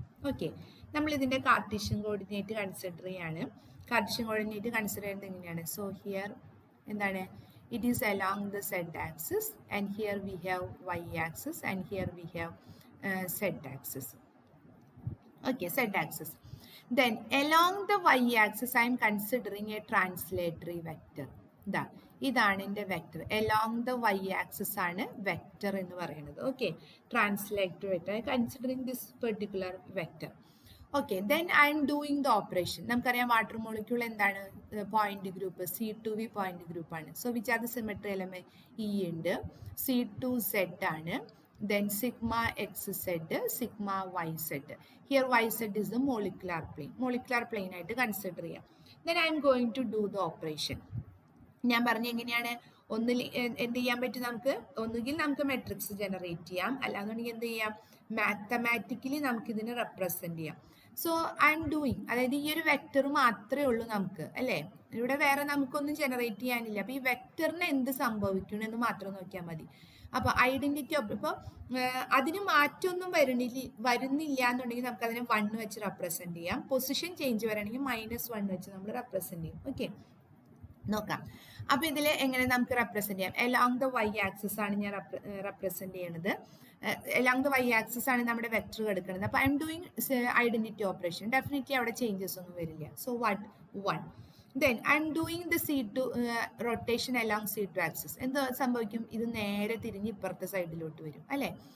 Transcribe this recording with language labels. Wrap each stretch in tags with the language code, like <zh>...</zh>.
<ml>Okay, നമ്മൾ ഇതിൻ്റെ Cartesian coordinate consider ചെയ്യാണ്. കാർട്ടീഷ്യൻ കോർഡിനേറ്റ് കൺസിഡർ ചെയ്യുന്നത് എങ്ങനെയാണ്? സോ ഹിയർ എന്താണ്?</ml> <en>It is along the Z axis and here we have Y axis and here we have Z axis. Okay, z axis. Then along the y axis I am considering a translatory vector.</en> <ml>ഇതാണ് എൻ്റെ vector. along the y axis ആണ് vector എന്ന് പറയുന്നത്.</ml> <en>Okay, translatory vector. Considering this particular vector. Okay, then I am doing the operation.</en> <ml>നമുക്കറിയാം water molecule എന്താണ്? Point group C2V point ഗ്രൂപ്പാണ്.</ml> <en>So which are the symmetry element?</en> <ml>E ഉണ്ട്, C2Z ആണ്, then sigma xz, sigma yz.</ml> <en>Here yz is the molecular plane ആയിട്ട് consider ചെയ്യാം. then I am going to do the operation.</en> <ml>ഞാൻ പറഞ്ഞ എങ്ങനെയാണ്? ഒന്നിൽ എന്ത് ചെയ്യാൻ പറ്റും? നമുക്ക് ഒന്നുകിൽ നമുക്ക് മെട്രിക്സ് ജനറേറ്റ് ചെയ്യാം, അല്ലാന്നുണ്ടെങ്കിൽ എന്ത് ചെയ്യാം? മാത്തമാറ്റിക്കലി നമുക്ക് ഇതിനെ റെപ്രസെന്റ് ചെയ്യാം.</ml> <en>so I am doing,</en> <ml>അതായത് ഈ ഒരു വെക്റ്റർ മാത്രമേ ഉള്ളൂ നമുക്ക് അല്ലേ? ഇവിടെ വേറെ നമുക്കൊന്നും ജനറേറ്റ് ചെയ്യാനില്ല. അപ്പോൾ ഈ വെക്റ്ററിന് എന്ത് സംഭവിക്കണമെന്ന് മാത്രം നോക്കിയാൽ മതി. അപ്പോൾ ഐഡന്റിറ്റി ഇപ്പോൾ അതിന് മാറ്റമൊന്നും വരുന്നില്ല എന്നുണ്ടെങ്കിൽ നമുക്ക് അതിനെ 1 വെച്ച് റെപ്രസെന്റ് ചെയ്യാം. പൊസിഷൻ ചേഞ്ച് വരണമെങ്കിൽ -1 വെച്ച് നമ്മൾ റെപ്രസെന്റ് ചെയ്യും. ഓക്കെ, നോക്കാം. അപ്പോൾ ഇതിൽ എങ്ങനെ നമുക്ക് റെപ്രസെന്റ് ചെയ്യാം?</ml> <en>along the Y axis</en> <ml>ആണ് ഞാൻ റെപ്രസെന്റ് ചെയ്യണത്. അലോങ് ദ വൈ ആക്സിസ് ആണ് നമ്മുടെ വെക്റ്റർ എടുക്കുന്നത്. അപ്പോൾ</ml> <en>I am doing identity operation.</en> <ml>Definitely അവിടെ ചേഞ്ചസ് ഒന്നും വരില്ല.</ml> <en>So 1. Then I am doing the C2 rotation along C2 axis.</en> <ml>എന്താ സംഭവിക്കും? ഇത് നേരെ തിരിഞ്ഞ് ഇപ്പുറത്തെ സൈഡിലോട്ട് വരും അല്ലേ?</ml>